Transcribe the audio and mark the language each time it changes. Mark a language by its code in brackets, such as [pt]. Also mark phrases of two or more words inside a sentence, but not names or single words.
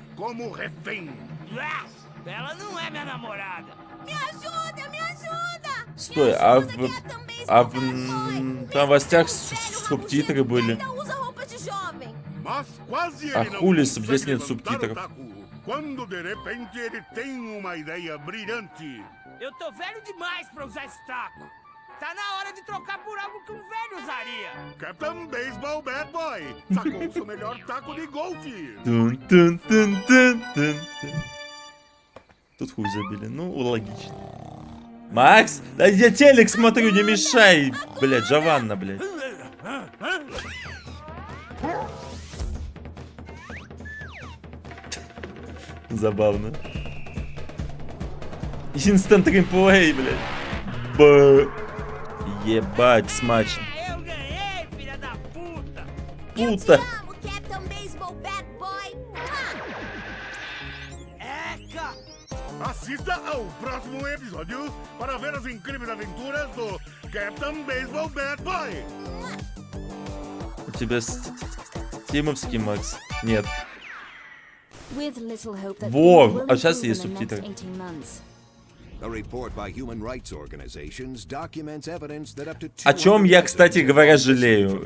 [ru] Стой, а в новостях субтитры были. А хули здесь нет субтитров? [pt] Tá na hora de trocar por algo que um velho usaria. Capitão Baseball Bad Boy. Sacou o seu melhor taco de golfe. [ru] Тут хуй забили. Ну, логично. Макс, да я телек смотрю, не мешай. Блядь, Джованна, блядь. Забавно. [en] Instant replay, [ru] блядь. Ебать, смачно. [pt] Puta. Assista ao próximo episódio para ver as incríveis aventuras do Capitão Baseball Bad Boy. [ru] У тебя стримовский, Макс? Нет. Во, а сейчас есть субтитры. О чем я, кстати говоря, жалею.